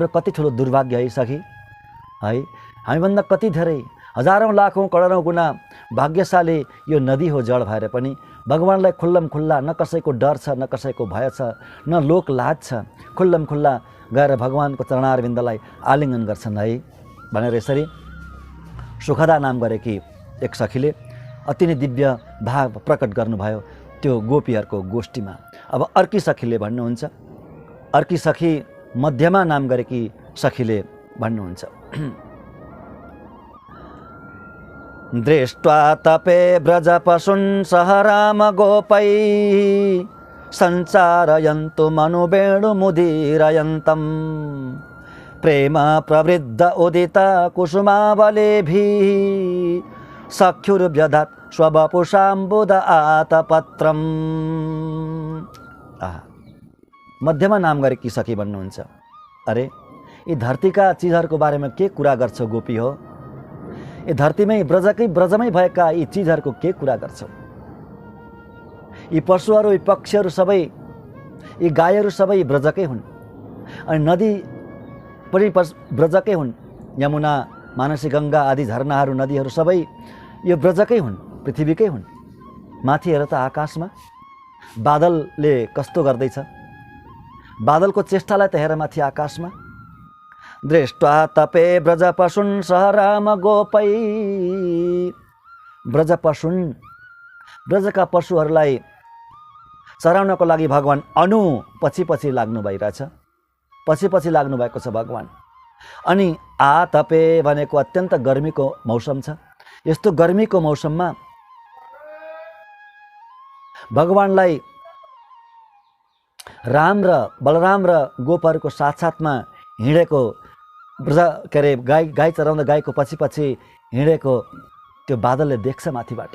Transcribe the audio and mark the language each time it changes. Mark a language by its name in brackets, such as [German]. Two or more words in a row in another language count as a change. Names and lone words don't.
[Nepali] कति ठुलो दुर्भाग्य है सखी है हामीभन्दा कति धेरै हजारौँ लाखौँ करोडौँ गुणा भाग्यशाली यो नदी हो जड भएर पनि भगवानलाई खुल्लम खुल्ला न कसैको डर छ न कसैको भय छ न लोक लाज छ खुल्लम खुल्ला गएर भगवानको चरणारविन्दलाई आलिङ्गन गर्छन् है भनेर यसरी सुखदा नाम गरेकी एक सखीले अति नै दिव्य भाव प्रकट गर्नुभयो त्यो गोपीहरूको गोष्ठीमा। अब अर्की सखीले भन्नुहुन्छ, अर्की सखी मध्यमा नाम गरेकी सखीले भन्नुहुन्छ, [Sanskrit] दृष्ट्वा तपे व्रजपशुन् सह राम गोपै सञ्चारयन्तु मनुवेणुमुदीरयन्तम् प्रेम प्रवृद्ध उदित कुसुमावलेभिः सख्युर्व्यधात् स्ववपुषाम्बुद आतपत्रम्। [Nepali] मध्यमा नाम गरेकी सखी भन्नुहुन्छ, अरे यी धरतीका चिजहरूको बारेमा के कुरा गर्छौ गोपी हो? यी धरतीमै ब्रजमै भएका यी चिजहरूको के कुरा गर्छौ? यी पशुहरू, यी पक्षीहरू सबै, यी गाईहरू सबै ब्रजकै हुन्, अनि नदी पनि ब्रजकै हुन्। यमुना, मानसी, गङ्गा आदि झरनाहरू, नदीहरू सबै यो ब्रजकै हुन्, पृथ्वीकै हुन्। माथि हेर त आकाशमा बादलले कस्तो गर्दैछ, बादलको चेष्टालाई त हेर माथि आकाशमा। [Sanskrit] दृष्ट्वा तपे ब्रजपशुन् सह राम गोपै, [Nepali] ब्रजपशुन्, ब्रजका पशुहरूलाई चराउनको लागि भगवान् अनु पछि पछि लाग्नु भइरहेछ, पछि पछि लाग्नु भएको छ भगवान्। अनि आतपे भनेको अत्यन्त गर्मीको मौसम छ। यस्तो गर्मीको मौसममा भगवान्लाई राम र बलराम र गोपहरूको साथसाथमा हिँडेको ब्रज के अरे गाई चराउँदा गाईको पछि पछि हिँडेको त्यो बादलले देख्छ माथिबाट।